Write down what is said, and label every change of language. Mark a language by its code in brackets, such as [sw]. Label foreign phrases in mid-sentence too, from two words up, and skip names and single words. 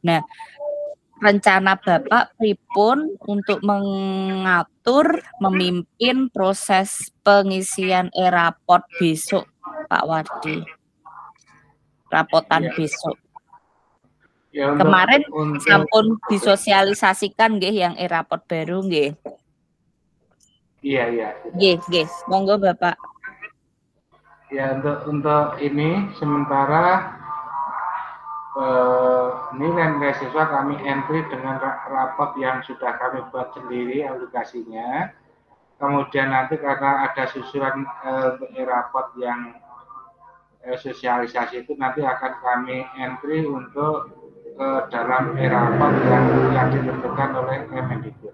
[id] Nah, rencana Bapak pripun untuk mengatur, memimpin proses pengisian e-raport besok, Pak Wardi? Rapotan besok. Ya, kemarin sampun disosialisasikan nggih yang e-raport baru nggih. Iya. [jv] Nggih, monggo Bapak. [id] Ya, untuk ini sementara nilai siswa kami entry dengan raport yang sudah kami buat sendiri aplikasinya. Kemudian nanti karena ada susulan raport yang sosialisasi itu nanti akan kami entry untuk dalam raport yang ditentukan oleh Kemendikbud.